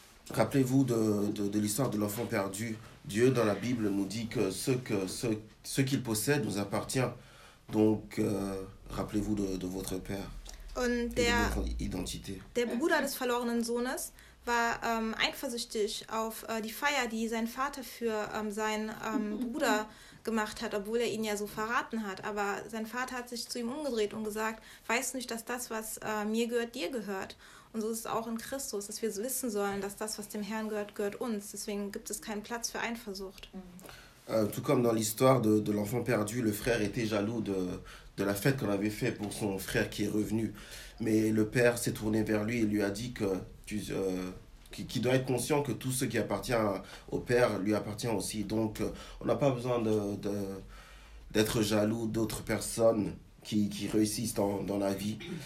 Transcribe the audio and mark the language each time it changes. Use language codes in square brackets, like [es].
[fr] Rappelez-vous de l'histoire de l'enfant perdu. Dieu dans la Bible nous dit que ce qu'il possède nous appartient. Donc rappelez-vous de votre père. [de] Und der, [fr] et de votre identité. [de] Der Bruder des verlorenen Sohnes war eifersüchtig auf die Feier, die sein Vater für seinen Bruder gemacht hat, obwohl er ihn ja so verraten hat. Aber sein Vater hat sich zu ihm umgedreht und gesagt: Weißt du nicht, dass das, was mir gehört, dir gehört? Und so ist es auch in Christus, dass wir wissen sollen, dass das, was dem Herrn gehört, gehört uns. Deswegen gibt es keinen Platz für Eifersucht. [fr] Tout comme dans l'histoire de l'enfant perdu, le frère était jaloux de la fête qu'on avait fait pour son frère qui est revenu. Mais le père s'est tourné vers lui et lui a dit que qu'il doit être conscient que tout ce qui appartient au père lui appartient aussi. Donc on n'a pas besoin d'être jaloux d'autres personnes qui réussissent dans la vie.